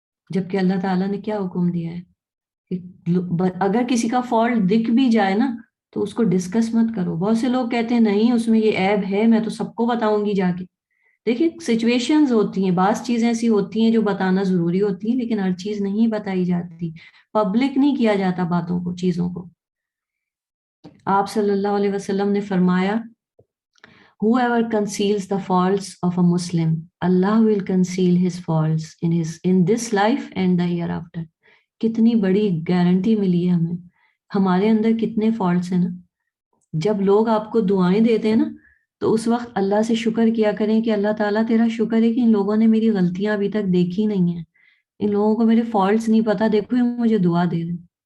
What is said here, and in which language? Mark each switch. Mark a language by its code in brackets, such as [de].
[ur] جبکہ اللہ تعالیٰ نے کیا حکم دیا ہے کہ اگر کسی کا فالٹ دکھ بھی جائے نا تو اس کو ڈسکس مت کرو. بہت سے لوگ کہتے ہیں نہیں اس میں یہ عیب ہے، میں تو سب کو بتاؤں گی جا کے. دیکھیں سچویشنز ہوتی ہیں، بعض چیزیں ایسی ہوتی ہیں جو بتانا ضروری ہوتی ہیں، لیکن ہر چیز نہیں بتائی جاتی، پبلک نہیں کیا جاتا باتوں کو، چیزوں کو. آپ صلی اللہ علیہ وسلم نے فرمایا [en] whoever conceals the faults of a Muslim, Allah will conceal his faults in this life and the hereafter. [ur] کتنی بڑی گارنٹی ملی ہے ہمیں. ہمارے اندر کتنے فالٹس ہیں نا. جب لوگ آپ کو دعائیں دیتے ہیں نا تو اس وقت اللہ سے شکر کیا کریں کہ اللہ تعالیٰ تیرا شکر ہے کہ ان لوگوں نے میری غلطیاں ابھی تک دیکھی نہیں ہیں، ان لوگوں کو میرے فالٹس نہیں پتا، دیکھو یہ مجھے دعا دے رہے ہیں.